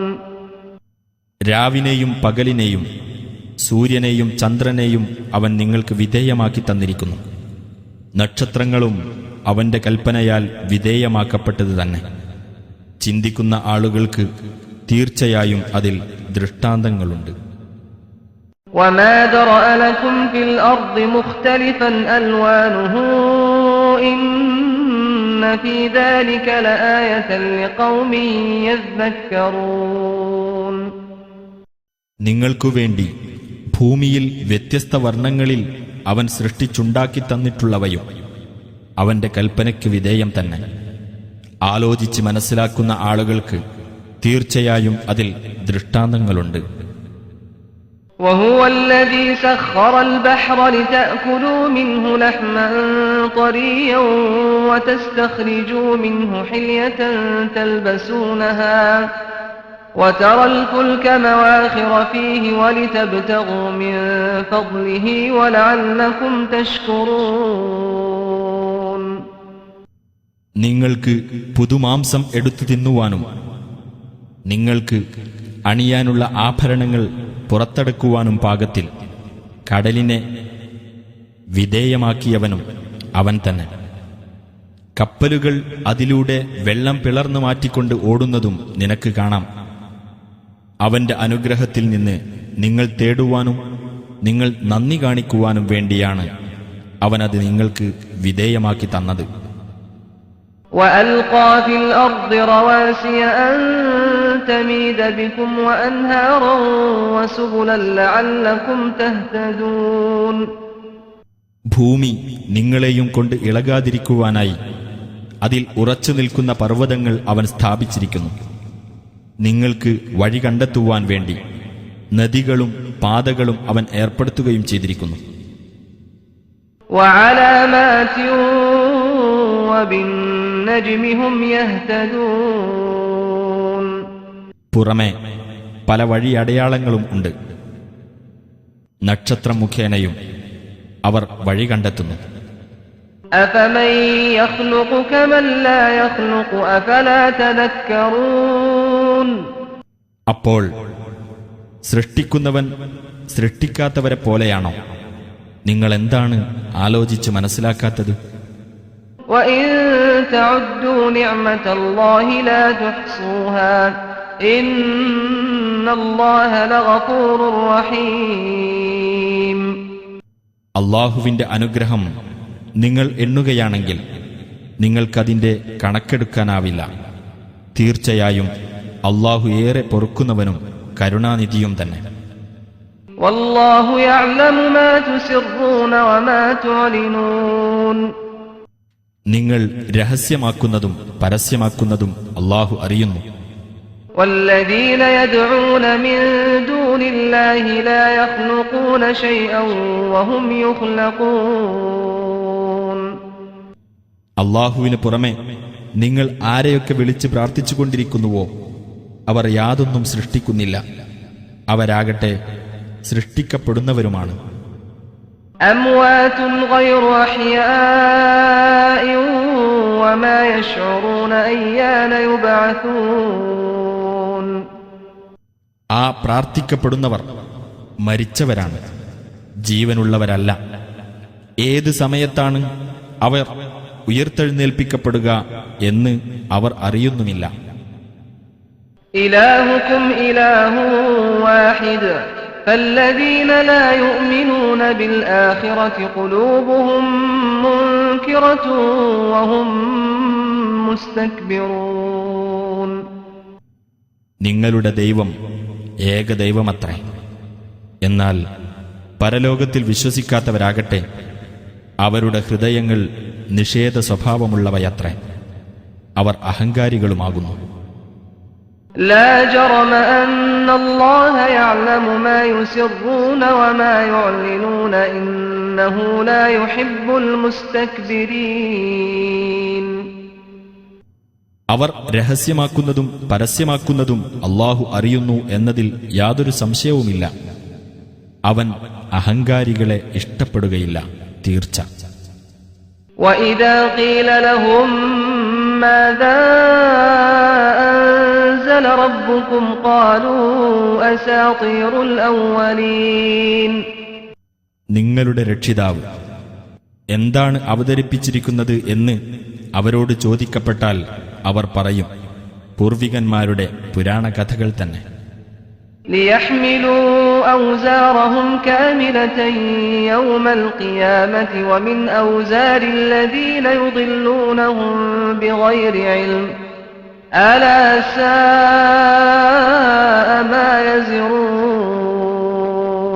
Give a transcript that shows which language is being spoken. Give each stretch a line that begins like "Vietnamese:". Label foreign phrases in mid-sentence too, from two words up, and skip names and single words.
Malayalam: രാവിനെയും പകലിനെയും സൂര്യനെയും ചന്ദ്രനെയും അവൻ നിങ്ങൾക്ക് വിധേയമാക്കി തന്നിരിക്കുന്നു. നക്ഷത്രങ്ങളും അവന്റെ കൽപ്പനയാൽ വിധേയമാക്കപ്പെട്ടത് തന്നെ. ചിന്തിക്കുന്ന ആളുകൾക്ക് തീർച്ചയായും അതിൽ ദൃഷ്ടാന്തങ്ങളുണ്ട്.
Arabic: وما ذرأ لكم في الأرض مختلفا ألوانه إن في ذلك لآية لقوم يذكرون.
Malayalam: നിങ്ങൾക്കു വേണ്ടി ഭൂമിയിൽ വ്യത്യസ്ത വർണ്ണങ്ങളിൽ അവൻ സൃഷ്ടിച്ചുണ്ടാക്കി തന്നിട്ടുള്ളവയും അവന്റെ കൽപ്പനയ്ക്ക് വിധേയം തന്നെ. ആലോചിച്ച് മനസ്സിലാക്കുന്ന ആളുകൾക്ക് തീർച്ചയായും അതിൽ ദൃഷ്ടാന്തങ്ങളുണ്ട്.
Arabic: وهو الذي سخر البحر لتأكلوا منه لحما طريا وتستخرجوا منه حلية تلبسونها وترى الفلك مواخر فيه ولتبتغوا من فضله ولعلكم تشكرون.
Malayalam: നിങ്ങൾക്ക് പുതുമാംസം എടുത്തു തിന്നുവാനും നിങ്ങൾക്ക് അണിയാനുള്ള ആഭരണങ്ങൾ പുറത്തെടുക്കുവാനും പാകത്തിൽ കടലിനെ വിധേയമാക്കിയവനും അവൻ തന്നെ. കപ്പലുകൾ അതിലൂടെ വെള്ളം പിളർന്നു മാറ്റിക്കൊണ്ട് ഓടുന്നതും നിനക്ക് കാണാം. അവന്റെ അനുഗ്രഹത്തിൽ നിന്ന് നിങ്ങൾ തേടുവാനും നിങ്ങൾ നന്ദി കാണിക്കുവാനും വേണ്ടിയാണ് അവനത് നിങ്ങൾക്ക് വിധേയമാക്കി തന്നത്.
Arabic: وألقى في الأرض رواسي أن تميد بكم وأنهارا وسبلا لعلكم تهتدون.
Malayalam: ഭൂമി നിങ്ങളെയും കൊണ്ട് ഇളകാതിരിക്കുവാനായി അതിൽ ഉറച്ചു നിൽക്കുന്ന പർവ്വതങ്ങൾ അവൻ സ്ഥാപിച്ചിരിക്കുന്നു. നിങ്ങൾക്ക് വഴി കണ്ടെത്തുവാൻ വേണ്ടി നദികളും പാതകളും അവൻ ഏർപ്പെടുത്തുകയും ചെയ്തിരിക്കുന്നു.
Arabic: وعلامات وبالنجم هم يهتدون.
Malayalam: പുറമെ പല വഴി അടയാളങ്ങളും ഉണ്ട്. നക്ഷത്രം മുഖേനയും അവർ വഴി കണ്ടെത്തുന്നു.
Arabic: أفمن يخلق كمن لا يخلق أفلا تذكرون.
Malayalam: അപ്പോൾ സൃഷ്ടിക്കുന്നവൻ സൃഷ്ടിക്കാത്തവരെ പോലെയാണോ? നിങ്ങൾ എന്താണ് ആലോചിച്ച് മനസ്സിലാക്കാത്തത്?
Arabic: وإن تعدوا نعمة الله لا تحصوها إن الله لغفور رحيم.
Malayalam: അല്ലാഹുവിന്റെ അനുഗ്രഹം നിങ്ങൾ എണ്ണുകയാണെങ്കിൽ നിങ്ങൾക്കതിന്റെ കണക്കെടുക്കാനാവില്ല. തീർച്ചയായും അല്ലാഹു ഏറെ പൊറുക്കുന്നവനും കരുണാനിധിയും തന്നെ.
Arabic: والله يعلم ما تسرون وما تعلنون.
Malayalam: നിങ്ങൾ രഹസ്യമാക്കുന്നതും പരസ്യമാക്കുന്നതും അല്ലാഹു അറിയുന്നു.
Arabic: والذين يدعون من دون الله لا يخلقون شيئا وهم يخلقون.
Malayalam: അല്ലാഹുവിന് പുറമെ നിങ്ങൾ ആരെയൊക്കെ വിളിച്ച് പ്രാർത്ഥിച്ചുകൊണ്ടിരിക്കുന്നുവോ അവർ യാതൊന്നും സൃഷ്ടിക്കുന്നില്ല. അവരാകട്ടെ സൃഷ്ടിക്കപ്പെടുന്നവരുമാണ്.
Arabic: أموات غير أحياء وما يشعرون أيان يبعثون.
Malayalam: ആ പ്രാർത്ഥിക്കപ്പെടുന്നവർ മരിച്ചവരാണ്, ജീവനുള്ളവരല്ല. ഏത് സമയത്താണ് അവർ ഉയർത്തെഴുന്നേൽപ്പിക്കപ്പെടുക എന്ന് അവർ അറിയുന്നുമില്ല.
Arabic: إلهكم إله واحد فالذين لا يؤمنون بالآخرة قلوبهم منكرة وهم مستكبرون.
Malayalam: നിങ്ങളുടെ ദൈവം ഏകദൈവമത്രേ. എന്നാൽ പരലോകത്തിൽ വിശ്വസിക്കാത്തവരാകട്ടെ അവരുടെ ഹൃദയങ്ങൾ നിഷേധ സ്വഭാവമുള്ളവയത്രേ. അവർ അഹങ്കാരികളുമാകുന്നു.
Arabic: لا جرم أن الله يعلم ما يسرون وما يعلنون إنه لا يحب المستكبرين.
Malayalam: അവർ രഹസ്യമാക്കുന്നതും പരസ്യമാക്കുന്നതും അല്ലാഹു അറിയുന്നു എന്നതിൽ യാതൊരു സംശയവുമില്ല. അവൻ അഹങ്കാരികളെ ഇഷ്ടപ്പെടുകയില്ല, തീർച്ച.
Arabic: وَإِذَا قِيلَ لَهُم مَّاذَا أَنزَلَ رَبُّكُمْ قَالُوا أَسَاطِيرُ الْأَوَّلِينَ.
Malayalam: നിങ്ങളുടെ രക്ഷിതാവ് എന്താണ് അവതരിപ്പിച്ചിരിക്കുന്നത് എന്ന് അവരോട് ചോദിക്കപ്പെട്ടാൽ അവർ പറയും, പൂർവികന്മാരുടെ പുരാണ കഥകൾ തന്നെ.
Arabic: لِيَحْمِلُوا أَوْزَارَهُمْ كَامِلَةً يَوْمَ الْقِيَامَةِ وَمِنْ أَوْزَارِ الَّذِينَ يُضِلُّونَهُم بِغَيْرِ عِلْمٍ أَلَا سَاءَ مَا يَزِرُونَ.